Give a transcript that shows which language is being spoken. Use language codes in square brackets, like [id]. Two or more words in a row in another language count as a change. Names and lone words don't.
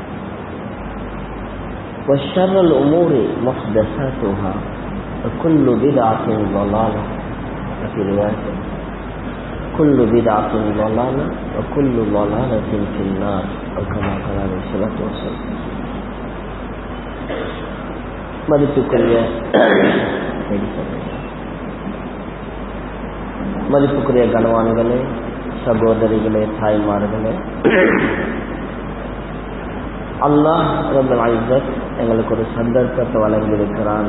[ar] وشر الأمور محدثاتها وكل بدعة ضلالة وفي رواية كل بدعة ضلالة وكل ضلالة في النار أو كما قال عليه الصلاة والسلام. [ta] மதிப்புக்குரிய கனவான்களே, சகோதரிகளே, தாய்மார்களே, அல்லாஹ் [ar] رب العزة [ta] எங்களுக்கு ஒரு சந்தர்ப்பத்தை வழங்கியிருக்கிறான்.